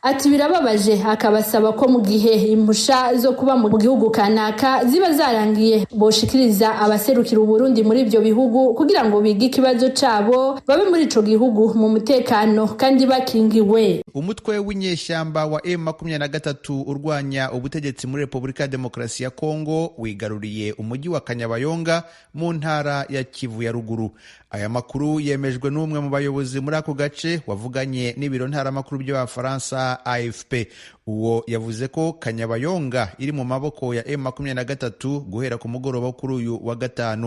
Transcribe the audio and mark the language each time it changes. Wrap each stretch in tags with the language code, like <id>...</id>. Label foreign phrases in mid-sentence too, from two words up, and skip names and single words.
<rn>Ati birababaje, akabasaba ko mu gihe impusha zo kuba mu gihugu kanaka ziba zarangiye boshikiriza abaserukira Uburundi muri ivyo bihugu kugira ngo bige ikibazo cabo babe muri ico gihugu mu mutekano kandi bakingiwe.</rn> <rw>Umutwe w'inyeshyamba wa M23 urwanya ubutegetsi muri Repubulika ya Demokarasi ya Kongo wigaruriye umujyi wa Kanyabayonga mu ntara ya Kivu ya ruguru. Aya makuru yemejwe n'umwe mu bayobozi muri ako gace wavuganye n'ibiro ntaramakuru by'Abafaransa AFP. Uwo yavuze ko Kanyabayonga iri mu maboko ya M23 guhera ku mugoroba kuri uyu wa gatanu.</rw>